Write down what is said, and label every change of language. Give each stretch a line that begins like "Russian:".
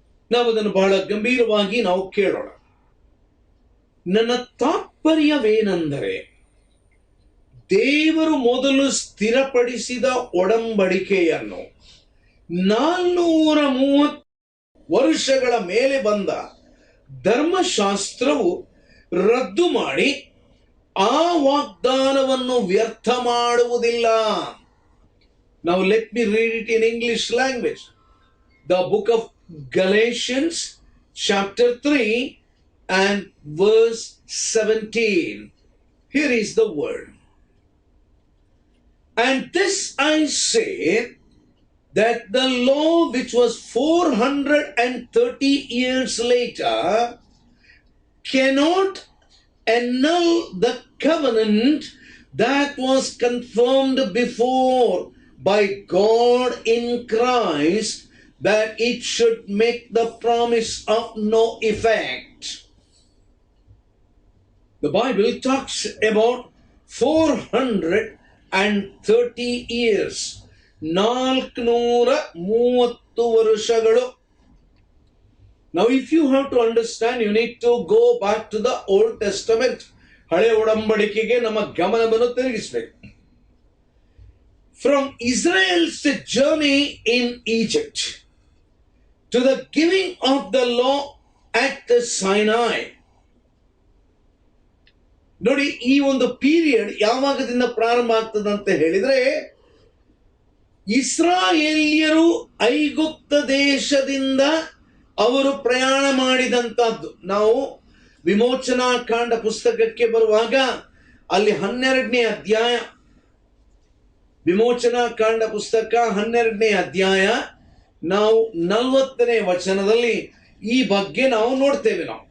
Kannada: ನಾವು ಅದನ್ನು ಬಹಳ ಗಂಭೀರವಾಗಿ ನಾವು ಕೇಳೋಣ. ನನ್ನ ತಾತ್ಪರ್ಯವೇನೆಂದರೆ, ದೇವರು ಮೊದಲು ಸ್ಥಿರಪಡಿಸಿದ ಒಡಂಬಡಿಕೆಯನ್ನು 430 ವರ್ಷಗಳ ಮೇಲೆ ಬಂದ ಧರ್ಮಶಾಸ್ತ್ರವು ರದ್ದು ಮಾಡಿ ಆ ವಾಗ್ದಾನವನ್ನು ವ್ಯರ್ಥ ಮಾಡುವುದಿಲ್ಲ.
English: Now let me read it in English language. The book of Galatians chapter 3 and verse 17. Here is the word. And this I say, that the law which was 430 years later cannot annul the covenant that was confirmed before by God in Christ, that it should make the promise of no effect. The Bible talks about 430 years.
Kannada: 430 ವರ್ಷಗಳು.
English: Now if you have to understand, you need to go back to the Old Testament.
Kannada: ಹಳೆ ಒಡಂಬಡಿಕೆಗೆ ನಮ್ಮ ಗಮನವನ್ನು ತಿರುಗಿಸಬೇಕು.
English: From Israel's journey in Egypt to the giving of the law at the Sinai.
Kannada: ನೋಡಿ, ಈ ಒಂದು period ಯಾವಾಗದಿಂದ ಪ್ರಾರಂಭ ಆಗ್ತದಂತ ಹೇಳಿದ್ರೆ, ಇಸ್ರಾಯೇಲ್ಯರು ಐಗುಪ್ತ ದೇಶದಿಂದ ಅವರು ಪ್ರಯಾಣ ಮಾಡಿದಂತದ್ದು. ನಾವು ವಿಮೋಚನಾ ಕಾಂಡ ಪುಸ್ತಕಕ್ಕೆ ಬರುವಾಗ ಅಲ್ಲಿ 12ನೇ ಅಧ್ಯಾಯ, ವಿಮೋಚನಾ ಕಾಂಡ ಪುಸ್ತಕ 12ನೇ ಅಧ್ಯಾಯ, ನಾವು 40ನೇ ವಚನದಲ್ಲಿ ಈ ಬಗ್ಗೆ ನಾವು ನೋಡ್ತೇವೆ.